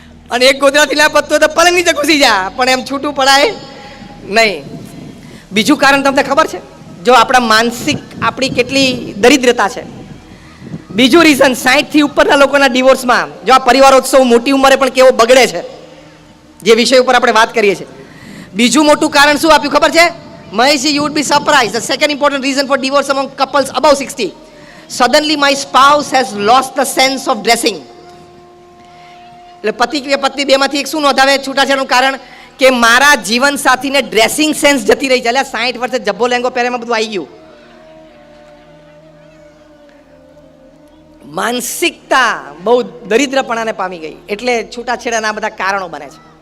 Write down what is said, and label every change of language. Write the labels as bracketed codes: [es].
[gu] અને એક ગોદરાથી ના પતતો તો પલંગ નીચે ઘૂસી જા, પણ એમ છૂટું પડાય નહીં. બીજું કારણ તમને ખબર છે? જો આપણા માનસિક આપણી કેટલી દરિદ્રતા છે. બીજું રીઝન 60 થી ઉપરના લોકોના ડિવોર્સમાં, જો આ પરિવારોત્સવ મોટી ઉંમરે પણ કેવો બગડે છે, જે વિષય ઉપર આપણે વાત કરીએ છીએ. બીજું મોટું કારણ શું આપ્યું ખબર છે? [en] Maheshji, you would be surprised. The second important reason for divorce among couples above 60. Suddenly my spouse has lost the sense of dressing. [gu] એટલે પતિ કે પત્ની બેમાંથી એક શું નોંધાવે છૂટાછેડાનું કારણ? કે મારા જીવન સાથીને ડ્રેસિંગ સેન્સ જતી રહી છે. એટલે 60 વર્ષે જબ્બો લેંગો પહેરેમાં બધું આવી ગયું. માનસિકતા બહુ દરિદ્રપણાને પામી ગઈ, એટલે છૂટાછેડાના બધા કારણો બને છે.